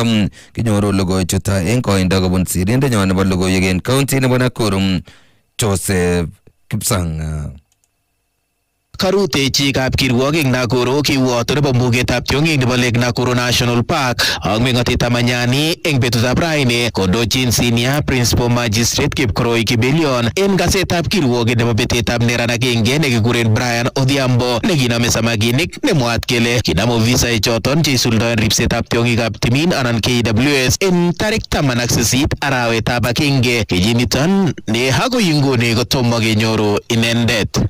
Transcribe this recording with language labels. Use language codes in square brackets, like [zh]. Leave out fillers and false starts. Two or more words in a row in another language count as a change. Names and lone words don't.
[kln] Kinyoru logoichuto en koindo kobun sirindenyo nebo logoiwek en county nebo Nakuru Joseph Kipsang. Karutechi kapkirwok ing Nakuru kiwoto nebo mbugetab tiong'ik nebo Lake Nakuru National Park ak meng'otetab Manyani eng betutab raini kondochin [en] senior principal magistrate [kln] Kipkoroi Kibelion en kasetab kirwoket nebo betetab neran agenge nekikuren Brian Odhiambo nekinome samakinik nemwaat kele kinam ofisaek choton cheisuldoen ripsetab tiong'ikab timin anan KWS en tarik 18 arawetab agenge kenyiniton ne akoi inguni kotomo kenyoru inendet.